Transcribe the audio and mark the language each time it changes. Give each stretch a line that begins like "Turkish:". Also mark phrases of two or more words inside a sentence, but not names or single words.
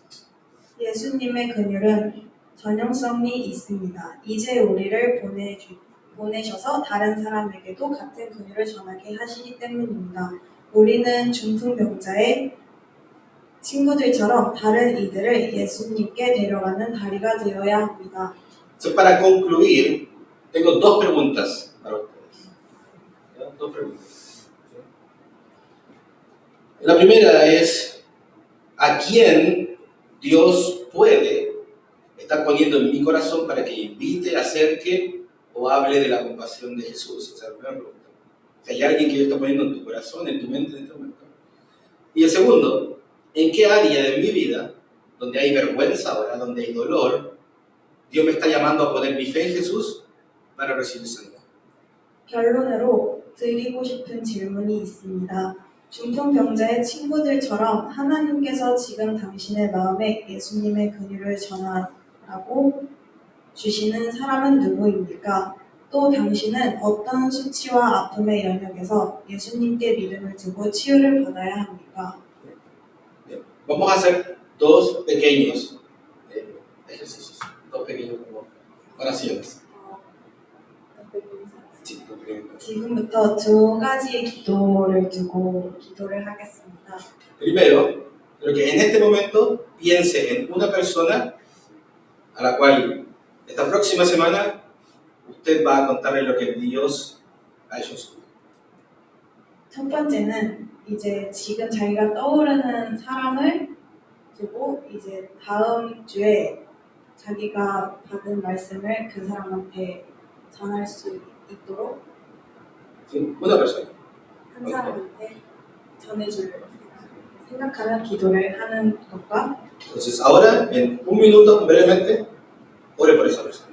Korean: 예수님의 긍휼은 전형성이 있습니다. 이제 우리를 보내셔서 다른 사람에게도 같은 긍휼을 전하게 하시기 때문입니다. 우리는 중풍병자의 친구들처럼 다른 이들을 예수님께 데려가는 다리가 되어야 합니다.
Spanish: Entonces, para concluir, tengo dos preguntas para ustedes. Dos preguntas. La primera es, ¿a quién Dios puede estar poniendo en mi corazón para que invite, acerque o hable de la compasión de Jesús? Esa es la primera pregunta. Si hay alguien que Dios está poniendo en tu corazón, en tu mente en este momento. Y el segundo, ¿en qué área de mi vida, donde hay vergüenza ahora, donde hay dolor, Dios me está llamando a poner mi fe en Jesús para recibir sanidad?
Korean: 결론으로 드리고 싶은 질문이 있습니다. 중풍병자의 친구들처럼 하나님께서 지금 당신의 마음에 예수님의 긍휼을 전하라고 주시는 사람은 누구입니까? 또 당신은 어떤 수치와 아픔의 영역에서 예수님께 믿음을 두고 치유를 받아야 합니까?
Spanish: Vamos a hacer dos pequeños ejercicios, dos pequeños como oraciones. Sí, dos pequeños.
Korean: 지금부터 두 가지의 기도를 두고 기도를 하겠습니다.
Spanish: Primero, quiero que en este momento piense en una persona a la cual esta próxima semana usted va a contarle lo que Dios ha hecho en su vida.
Korean: 첫 번째는 이제 지금 자기가 떠오르는 사람을 두고 이제 다음 주에 자기가 받은 말씀을 그 사람한테 전할 수 있도록
Spanish: ¿Sí? Una persona.
Korean: 한 사람한테 전해줄 생각하는 기도를 하는 것과
Spanish: Entonces ahora, en un minuto, brevemente, ore por esa persona.